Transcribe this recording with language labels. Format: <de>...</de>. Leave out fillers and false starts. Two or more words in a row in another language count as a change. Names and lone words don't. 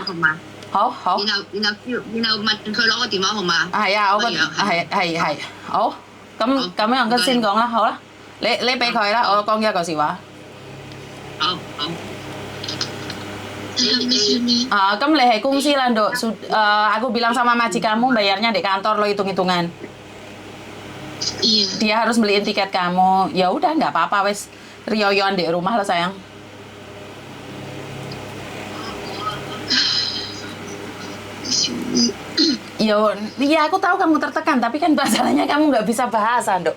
<yue>好。然後問佢攞個電話號碼。係啊，我個係好。咁樣佢先講啦，好啦，你俾佢啦，我講一個笑話。好。咁你係公司 lah, Dok.</yue> <id>Aku bilang sama majikanmu bayarnya di kantor lo hitung-hitungan. Iya. Dia harus beliin tiket kamu. Ya udah nggak apa-apa wes. Rioyoan di rumah lo sayang. Ya aku tahu kamu tertekan, tapi kan masalahnya kamu nggak bisa bahasa, Dok.</id>